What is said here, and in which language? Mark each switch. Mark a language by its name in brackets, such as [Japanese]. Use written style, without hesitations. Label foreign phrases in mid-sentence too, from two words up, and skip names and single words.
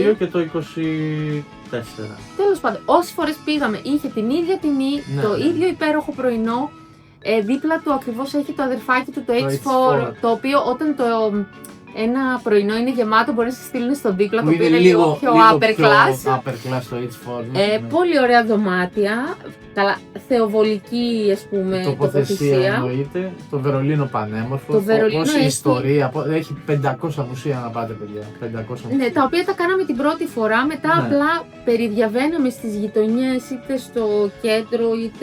[Greek] Το 22 και το 24. Τέλος πάντων, όσες φορές πήγαμε είχε την ίδια τιμή, το ίδιο υπέροχο πρωινό. Δίπλα του ακριβώς έχει το αδερφάκι του, το H4, το οποίο όταν ένα πρωινό είναι γεμάτο, μπορεί να σε στείλουν στον δίπλα, το οποίο είναι λίγο πιο [English] upper class. Upper class το H4. [Greek] Πολύ ωραία δωμάτια, θεοβολική ας πούμε τοποθεσία. Εννοείται. Το Βερολίνο πανέμορφο. Όπως η ιστορία, έχει 500 μουσεία να πάτε, παιδιά. 500 μουσεία. Ναι, τα οποία τα κάναμε την πρώτη φορά, μετά απλά περιδιαβαίναμε στις γειτονιές, είτε στο κέντρο, είτε.